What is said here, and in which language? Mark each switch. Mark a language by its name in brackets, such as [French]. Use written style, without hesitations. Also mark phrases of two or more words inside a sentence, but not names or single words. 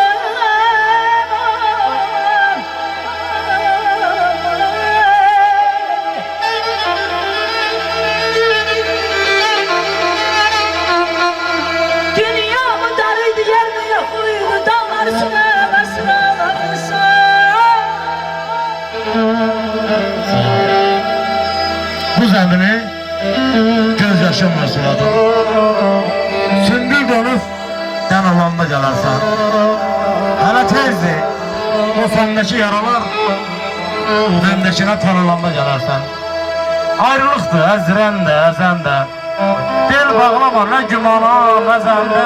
[Turkish] Dünyamı darıydı yer mi yok muydu? Dağlar sıra sıra. [Azerbaijani] Bu zəmini göz yaşımla suladım. Sümbül donub dən olanda gələrsən. Hələ tezdir o səndəki yaralar məndəkinə tanılanda gələrsən. Ayrılıqdır əzrən də, əzən də. Bel bağlama nə gümana, nə zəndə.